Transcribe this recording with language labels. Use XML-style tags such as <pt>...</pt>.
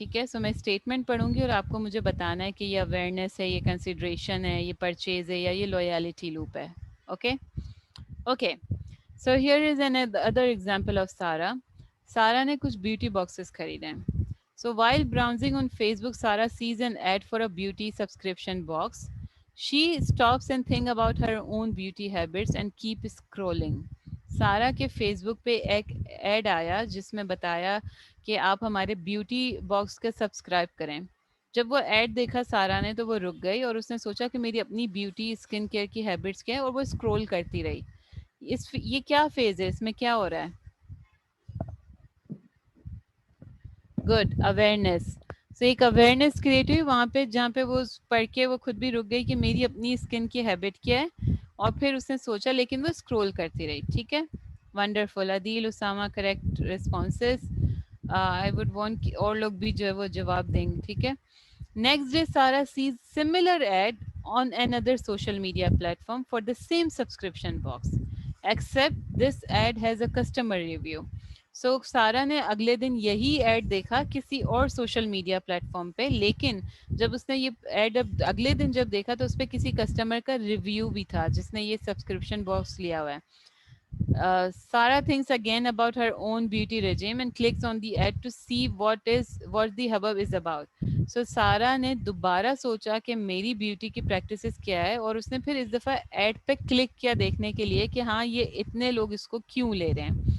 <ur>ٹھیک ہے, سو میں اسٹیٹمنٹ پڑھوں گی اور آپ کو مجھے بتانا ہے کہ یہ اویئرنیس ہے, یہ کنسیڈریشن ہے, یہ پرچیز ہے, یا یہ لویالٹی لوپ ہے.</ur> <en>Okay okay, so here is another example of Sara.</en> <ur>سارا نے کچھ بیوٹی باکسز خریدے ہیں.</ur> <en>So while browsing on Facebook, Sarah sees an ad for a beauty subscription box. She stops and thinks about her own beauty habits and keeps scrolling.</en> <ur>سارا کے face بک پہ ایک ایڈ آیا جس میں بتایا کہ آپ ہمارے بیوٹی باکس کے سبسکرائب کریں. جب وہ ایڈ دیکھا سارا نے تو وہ رک گئی اور اس نے سوچا کہ میری اپنی بیوٹی اسکن کیئر کی ہیبٹس کیا ہے, اور وہ اسکرول کرتی رہی. یہ کیا فیز ہے, اس میں کیا ہو رہا ہے؟ Good, awareness. سو ایک اویئرنیس کریٹ ہوئی وہاں پہ جہاں پہ وہ پڑھ کے وہ خود بھی رک گئی کہ میری اپنی اسکن کی ہیبٹ کیا ہے, اور پھر اس نے سوچا, لیکن وہ اسکرول کرتی رہی. ٹھیک ہے, wonderful. Adeel, Usama, correct responses.</ur> <en>I would want</en> <ur>اور لوگ بھی جو ہے وہ جواب دیں گے. ٹھیک ہے.</ur> <en>Next day Sara says similar ad on another social media platform for the same subscription box, except this ad has a customer review.</en> <ur>سو سارا نے اگلے دن یہی ایڈ دیکھا کسی اور سوشل میڈیا پلیٹ فارم پہ, لیکن جب اس نے یہ ایڈ اگلے دن جب دیکھا تو اس پہ کسی کسٹمر کا ریویو بھی تھا جس نے یہ سبسکرپشن باکس لیا ہوا ہے.</ur> <en>Sarah thinks again about her own beauty regime and clicks on the ad to see what the hubbub is about.</en> <ur>So سارا نے دوبارہ سوچا کہ میری بیوٹی کی پریکٹسز کیا ہے, اور اس نے پھر اس دفعہ ایڈ پہ کلک کیا دیکھنے کے لیے کہ ہاں یہ اتنے لوگ اس کو کیوں لے رہے ہیں.</ur>